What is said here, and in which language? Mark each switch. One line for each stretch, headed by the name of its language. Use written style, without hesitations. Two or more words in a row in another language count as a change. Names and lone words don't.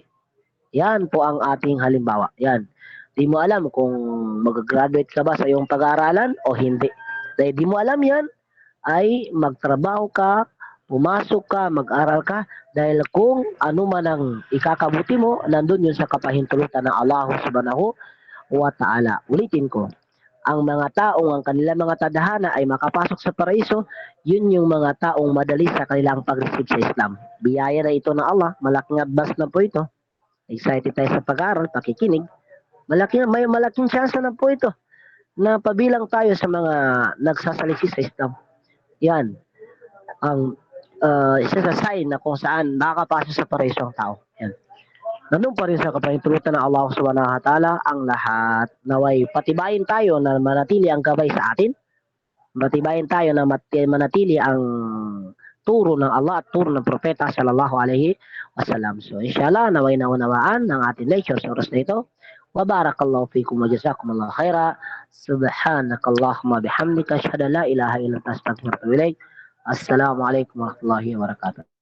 Filipino: Yan po ang ating halimbawa. Yan. Di mo alam kung mag-graduate ka ba sa iyong pag-aaralan o hindi. Dahil di mo alam yan, ay magtrabaho ka, pumasok ka, mag-aral ka, dahil kung ano man ang ikakabuti mo, nandun yun sa kapahintulutan ng Allah
Arabic: سبحانه وتعالى.
Filipino: Ulitin ko, ang mga taong ang kanilang mga tadhana ay makapasok sa paraiso, yun yung mga taong madali sa kanilang pag-receive sa Islam. Biyaya na ito ng Allah, malaking advance na po ito. Excited tayo sa pag-aaral, pakikinig. May malaking chance na po ito na pabilang tayo sa mga nagsasalisi sa Islam. Yan ang isa sa sign na kung saan makakapasok sa paraiso ang tao. Yan. Nandun pa rin sa kapahintulutan ng Allah
Arabic: سبحانه وتعالى
Filipino: ang lahat. Naway patibayin tayo na manatili ang gabay sa atin. Patibayin tayo na manatili ang turo ng Allah at turo ng propeta
Arabic: صلى الله عليه وسلم.
Filipino: So inshallah naway naunawaan ng ating lecture sa oras na ito.
Arabic: وبارك الله فيكم وجزاكم الله خيرا. سبحانك اللهم وبحمدك أشهد أن لا إله إلا أنت أستغفرك وأتوب إليك. السلام عليكم ورحمة الله وبركاته.